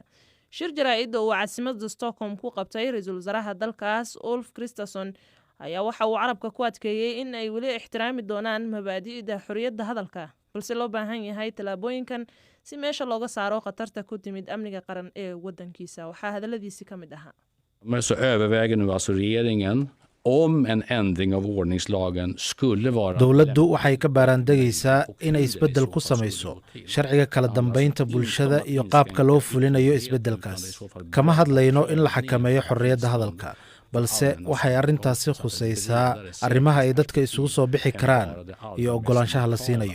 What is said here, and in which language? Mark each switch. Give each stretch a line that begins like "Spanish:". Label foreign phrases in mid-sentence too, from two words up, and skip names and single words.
Somali: shir jaraa'id oo caasimadda Stockholm ku qabtay ra'iisul wasaaraha dalkaas Ulf Kristersson ayaa waxa uu carabka ku adkeeyay in ay weli ixtiraami doonaan mabaadi'da xorriyadda hadalka, balse loo baahan yahay tallaabooyinkan si meesha looga saaro khatarta ku timid amniga qaran ee waddankiisa. waxaa hadalladiisi ka mid ahaa:
Swedish: Men så överväger nu alltså regeringen om en ändring av ordningslagen skulle vara.
Somali: Dowladdu waxay ka baarandegaysaa inay isbeddel ku samayso sharciga kala dambeynta bulshada iyo qaabka loo fulinayo isbeddelkaas. Kama hadlayno in la xakameeyo xorriyadda hadalka, balse waxay arrintaasi khusaysaa arrimaha ay dadka isugu soo bixi karaan iyo oggolaanshaha la siinayo.